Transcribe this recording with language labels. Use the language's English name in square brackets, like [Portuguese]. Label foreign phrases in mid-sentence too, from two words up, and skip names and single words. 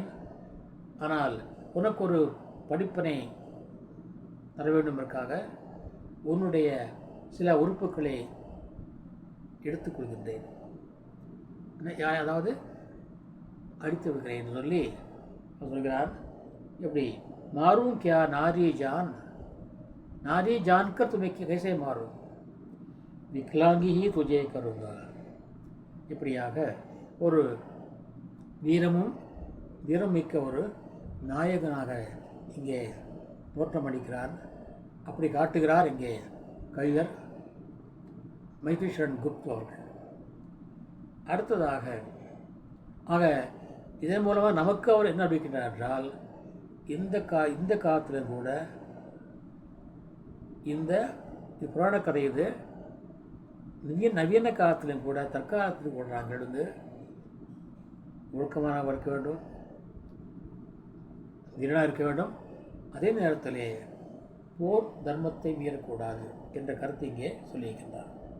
[Tamil] ஆனால் உனக்கு ஒரு படிப்பினை தர வேண்டுமென்றாக உன்னுடைய சில உறுப்புகளை எடுத்துக்கொள்கின்றேன், அதாவது அடித்து விடுகிறேன் என்று சொல்லி சொல்கிறான். [Hindi] எப்படி? मारूं क्या नारी जान, नारी जानकर तुम्हें कैसे मारूं, विकलांगी ही तुझे करूँगा. [Tamil] இப்படியாக ஒரு வீரம் மிக்க ஒரு நாயகனாக இங்கே தோற்றமளிக்கிறார். அப்படி காட்டுகிறார் இங்கே கவிஞர் மைத்ரீஷரன் குப்து அவர்கள். அடுத்ததாக ஆக இதன் மூலமாக நமக்கு அவர் என்ன அறிவிக்கின்றார் என்றால், இந்த காலத்திலும் கூட இந்த புராண கதை இது நவீன காலத்திலும் கூட, தற்காலத்திலும் கூட நாங்கள் ஒழுக்கமாக இருக்க வேண்டும், வீரனாக இருக்க வேண்டும், அதே நேரத்திலே போர் தர்மத்தை மீறக்கூடாது என்ற கருத்தை இங்கே சொல்லியிருக்கின்றார்.